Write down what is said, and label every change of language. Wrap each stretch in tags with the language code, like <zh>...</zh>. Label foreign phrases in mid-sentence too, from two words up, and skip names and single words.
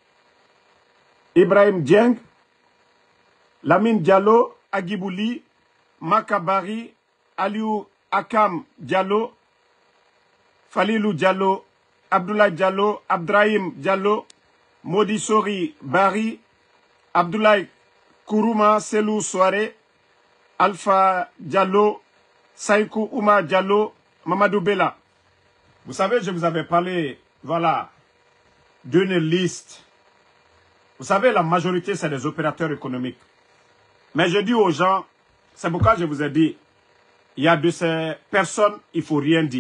<fr>Dieng, Lamine Diallo, Agibouli, Makabari, Aliou Akam Diallo, Falilou Diallo, Abdoulaye Diallo, Abdrahim Diallo, Modi Sori Bari, Abdoulaye Kourouma Selou Soare, Alpha Diallo, Saïkou Oumar Diallo, Mamadou Bella. Vous savez, je vous avais parlé, voilà, d'une liste. Vous savez, la majorité, c'est des opérateurs économiques. Mais je dis aux gens, c'est pourquoi je vous ai dit, il y a de ces personnes, il ne faut rien dire.</fr>